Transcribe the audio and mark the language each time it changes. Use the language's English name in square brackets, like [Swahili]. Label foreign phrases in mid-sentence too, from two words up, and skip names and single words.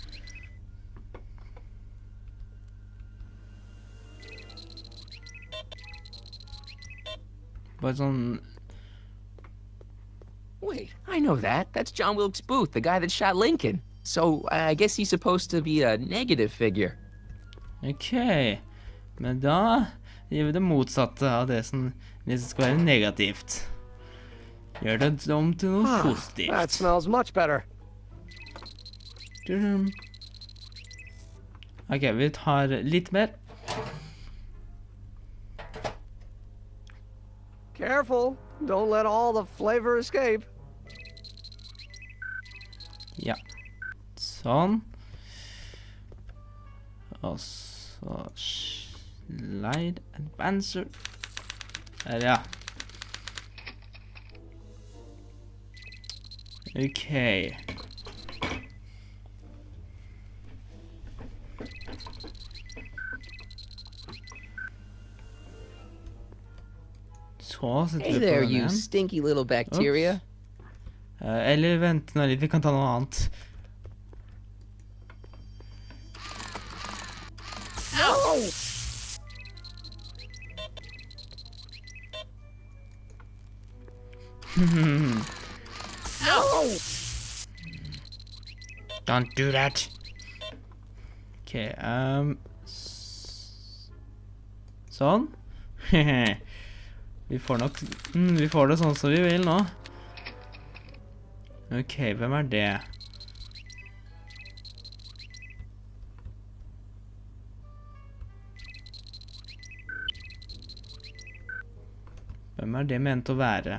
[English] But Wait, I know that. That's John Wilkes Booth, the guy that shot Lincoln. So I guess he's supposed to be a negative figure. [Norwegian] Ok, men da gjør vi det motsatte av det som skal være negativt. Gjør det om til noe positivt. [English] That smells much better. [Norwegian] Ok, vi tar litt mer. [English] Careful. Don't let all the flavor escape. [Norwegian] Ja. Sånn. Og så [English] slide advancer. [Norwegian] Der, ja. Ok. Så setter [English] Hey [Norwegian] vi på [English] there, [Norwegian] den [English] you [Norwegian] igjen. [English] stinky little bacteria. [Norwegian] Eller vent nå litt, vi kan ta noe annet. [English] Don't do that. [Norwegian] Okay, sånn. Vi får nok, vi får det sånn som vi vil nå. Ok, hvem er det? Hvem er det ment å være?